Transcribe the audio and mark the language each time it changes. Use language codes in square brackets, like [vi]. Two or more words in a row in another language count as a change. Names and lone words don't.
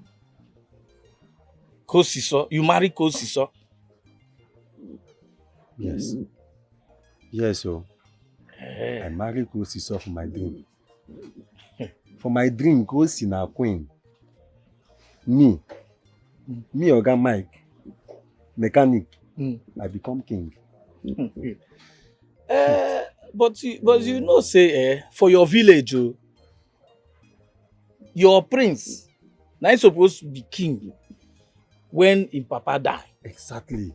[pcm] Kosiso, you marry Kosiso. Yes. Yes, oh. I married Kosiso for my dream. For my dream, Kosi na queen. Me, Oga Mike, mechanic, I become king. But you know say for your village, your prince now he's supposed to be king when his papa die. Exactly.